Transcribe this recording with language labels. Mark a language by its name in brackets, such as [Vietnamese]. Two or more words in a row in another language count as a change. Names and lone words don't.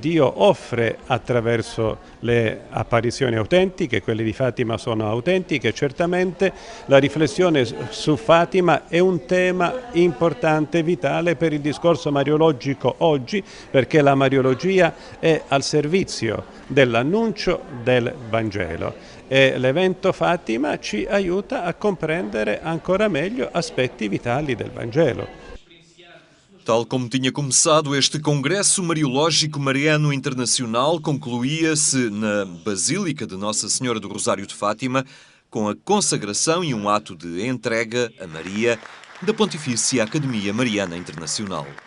[Italian] Dio offre attraverso le apparizioni autentiche, quelle di Fatima sono autentiche, certamente la riflessione su Fatima è un tema importante, vitale per il discorso mariologico oggi, perché la Mariologia è al servizio dell'annuncio del Vangelo e l'evento Fatima ci aiuta a comprendere ancora meglio aspetti vitali del Vangelo. [Portuguese] Tal como tinha começado, este Congresso Mariológico Mariano Internacional concluía-se na Basílica de Nossa Senhora do Rosário de Fátima, com a consagração e um ato de entrega a Maria da Pontifícia Academia Mariana Internacional.